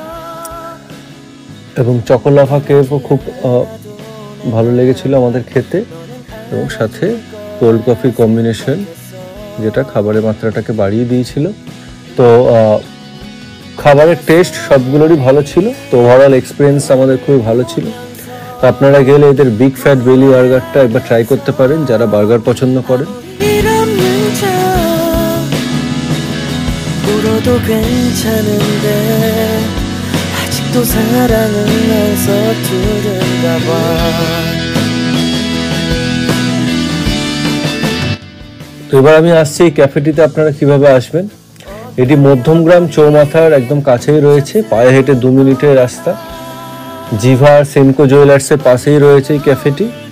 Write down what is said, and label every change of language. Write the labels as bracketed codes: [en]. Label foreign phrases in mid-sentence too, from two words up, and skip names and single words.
[bn] এবং চকোলাভা কেকও খুব ভালো লেগেছিল আমাদের খেতে, এবং সাথে [en] cold coffee combination, [bn] যেটা খাবারের মাত্রাটাকে বাড়িয়ে দিয়েছিল। তো খাবারের টেস্ট সবগুলোরই ভালো ছিল। তো [en] overall experience [bn] আমাদের খুবই ভালো ছিল। তো আপনারা গেলে এদের বিগ ফ্যাট বেলি বার্গারটা একবার ট্রাই করতে পারেন, যারা বার্গার পছন্দ করেন। [ko] 일 없는 척 울어도 괜찮은데 아직도 사랑은 난 서투른가 봐. [bn] তো এবার আমি আসছি এই ক্যাফেটিতে আপনারা কিভাবে আসবেন। এটি মধ্যমগ্রাম চৌমাথার একদম কাছেই রয়েছে, পায়ে হেঁটে 2 মিনিটের রাস্তা। জিভা সেনকো জুয়েলার্সের পাশেই রয়েছে এই ক্যাফেটি।